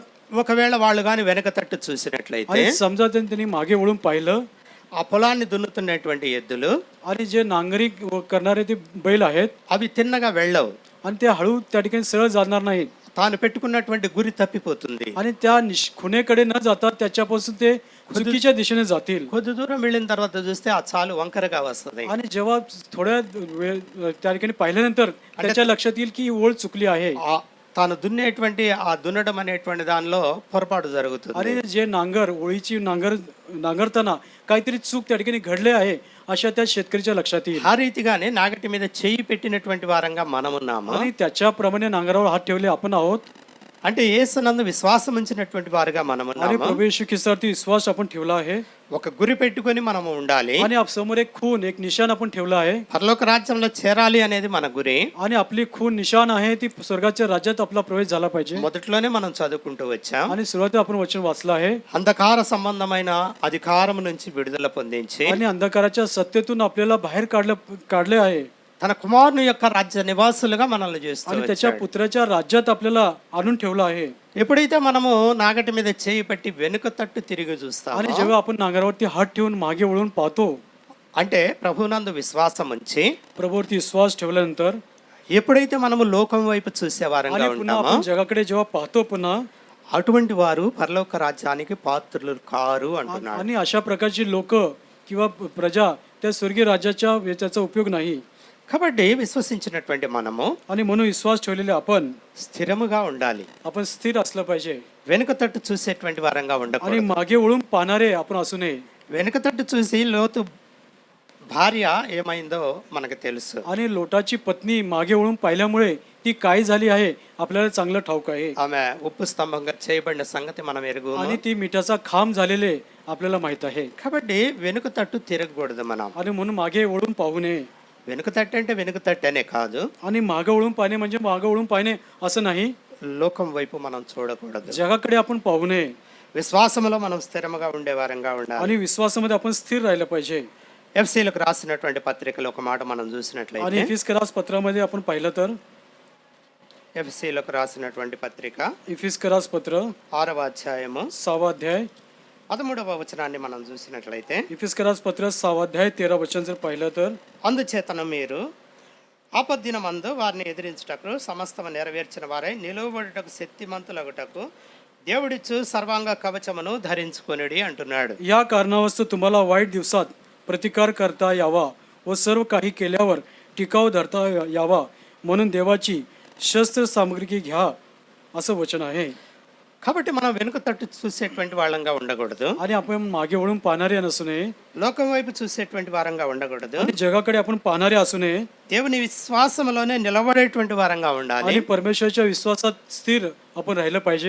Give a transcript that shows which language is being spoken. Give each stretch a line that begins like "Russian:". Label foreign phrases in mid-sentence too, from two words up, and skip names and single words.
Telugu: ఒకవేళ వాళ్ళు కానీ వెనక తట్టు చూసినట్లయితే
Marathi: आणि समजा त्यांनी मागे वळून पाहिलं
Telugu: ఆ పొలాన్ని దున్నుతున్నటువంటి ఎద్దులు
Marathi: आणि जे नांगरी करणारे ते बैल आहेत
Telugu: అవి తిన్నగా వెళ్ళవు.
Marathi: आणि ते हळू त्या ठिकाणी सरळ जाणार नाहीत.
Telugu: తాను పెట్టుకున్నటువంటి గురి తప్పిపోతుంది.
Marathi: आणि त्या खुणेकडे न जाता त्याच्यापासून ते चुकीच्या दिशेने जातील.
Telugu: కొద్ది దూరం వెళ్ళిన తర్వాత చూస్తే ఆ చాలు వంకరగా వస్తుంది.
Marathi: आणि जेव्हा थोड्या वेळ त्या ठिकाणी पाहिल्यानंतर त्याच्या लक्षात येईल की ही ओळ चुकली आहे.
Telugu: తాను దున్నేటువంటి ఆ దున్నడం అనేటువంటి దానిలో పొరపాటు జరుగుతుంది.
Marathi: आणि जे ओळीची नांगरताना काहीतरी चूक त्या ठिकाणी घडले आहे अशा त्या शेतकऱ्याच्या लक्षात येईल.
Telugu: ఆ రీతిగానే నాగటి మీద చేయి పెట్టినటువంటి వారంగా మనమున్నాము.
Marathi: आणि त्याच्याप्रमाणे नांगरावर हात ठेवले आपण आहोत.
Telugu: అంటే యేసునందు విశ్వాసం ఉంచినటువంటి వారుగా
Marathi: आणि
Telugu: మనమున్నాము.
Marathi: प्रभू येशू ख्रिस्तावरती विश्वास आपण ठेवला आहे.
Telugu: ఒక గురి పెట్టుకొని మనము ఉండాలి.
Marathi: आणि समोर एक खून एक निशाण आपण ठेवला आहे.
Telugu: పరలోక రాజ్యంలో చేరాలి అనేది మన గురి.
Marathi: आणि आपली खून निशाण आहे ती स्वर्गाच्या राज्यात आपला प्रवेश झाला पाहिजे.
Telugu: మొదట్లోనే మనం చదువుకుంటూ వచ్చాం.
Marathi: आणि सुरुवातीला आपण वचन वाचलं आहे.
Telugu: అంధకార సంబంధమైన అధికారం నుంచి విడుదల పొందించి
Marathi: आणि अंधकाराच्या सत्तेतून आपल्याला बाहेर काढले आहे.
Telugu: తన కుమారుని యొక్క రాజ్య నివాసులుగా మనల్ని చేస్తూ
Marathi: आणि त्याच्या
Telugu: వచ్చాడు.
Marathi: पुत्राच्या राज्यात आपल्याला आणून ठेवलं आहे.
Telugu: ఎప్పుడైతే మనము నాగటి మీద చేయి పెట్టి వెనుక తట్టు తిరిగి చూస్తామో
Marathi: आणि जेव्हा आपण नांगरावरती हात ठेवून मागे वळून पाहतो,
Telugu: అంటే ప్రభునందు విశ్వాసం ఉంచి
Marathi: प्रभूवरती विश्वास ठेवल्यानंतर
Telugu: ఎప్పుడైతే మనము లోకం వైపు చూసే వారంగా
Marathi: आणि पुन्हा
Telugu: ఉంటామో
Marathi: आपण जगाकडे जेव्हा पाहतो पुन्हा
Telugu: అటువంటి వారు పరలోక రాజ్యానికి పాత్రులు కారు అంటున్నాడు.
Marathi: आणि अशा प्रकारची लोक किंवा प्रजा त्या स्वर्गीय राज्याच्या त्याचा उपयोग नाही.
Telugu: కాబట్టి విశ్వసించినటువంటి మనము
Marathi: आणि म्हणून विश्वास ठेवलेले आपण
Telugu: స్థిరముగా ఉండాలి.
Marathi: स्थिर असलं पाहिजे.
Telugu: వెనుక తట్టు చూసేటువంటి వారంగా
Marathi: आणि
Telugu: ఉండకూడదు.
Marathi: मागे वळून पाहणारे आपण असू नये.
Telugu: వెనుక తట్టు చూసి లోతు భార్య ఏమైందో మనకు తెలుసు.
Marathi: आणि लोटाची पत्नी मागे वळून पाहिल्यामुळे ती काय झाली आहे आपल्याला चांगलं ठाऊक आहे.
Telugu: ఆమె ఉప్పు స్తంభంగా చేయబడిన సంగతి మనం ఎరుగు.
Marathi: आणि ती मिठाचा खांब झालेले आपल्याला माहित आहे.
Telugu: కాబట్టి వెనుక తట్టు తిరగకూడదు మనం.
Marathi: आणि म्हणून मागे वळून पाहू नये.
Telugu: వెనుక తట్టు అంటే వెనుక తట్టు అనే కాదు,
Marathi: आणि मागे वळून पाहणे म्हणजे मागे वळून पाहणे असं नाही.
Telugu: లోకం వైపు మనం చూడకూడదు.
Marathi: जगाकडे आपण पाहू नये.
Telugu: విశ్వాసంలో మనం స్థిరముగా ఉండే వారంగా ఉండాలి.
Marathi: आणि विश्वासामध्ये आपण स्थिर राहिलं पाहिजे.
Telugu: ఎఫ్సీలకు రాసినటువంటి పత్రికలో ఒక మాట మనం
Marathi: आणि
Telugu: చూసినట్లయితే
Marathi: इफिस्करास पत्रामध्ये आपण पाहिलं तर
Telugu: ఎఫ్సీలకు రాసినటువంటి పత్రిక
Marathi: इफिस्करास पत्र
Telugu: 6వ అధ్యాయము
Marathi: 6वा अध्याय
Telugu: 13వ వచనాన్ని మనం చూసినట్లయితే,
Marathi: इफिस्करास पत्र 6 अध्याय 13 वचन जर पाहिलं तर
Telugu: అందుచేతను మీరు ఆపద్దినమందు వారిని ఎదిరించుటకు సమస్తము నెరవేర్చిన వారై నిలువబడుటకు శక్తిమంతులగుటకు దేవుడిచ్చు సర్వాంగ కవచమును ధరించుకొనుడి అంటున్నాడు.
Marathi: या कारणावस्तू तुम्हाला वाईट दिवसात प्रतिकार करता यावा व सर्व काही केल्यावर टिकाव धरता यावा म्हणून देवाची शस्त्र सामग्री घ्या असं वचन आहे.
Telugu: కాబట్టి మనం వెనుక తట్టు చూసేటువంటి వాళ్ళంగా ఉండకూడదు,
Marathi: आणि आपण मागे वळून पाहणारे नसू नये
Telugu: లోకం వైపు చూసేటువంటి వారంగా ఉండకూడదు,
Marathi: आणि जगाकडे आपण पाहणारे असू नये
Telugu: దేవుని విశ్వాసంలోనే నిలబడేటువంటి వారంగా ఉండాలి.
Marathi: आणि परमेश्वराच्या विश्वासात स्थिर आपण राहिलं पाहिजे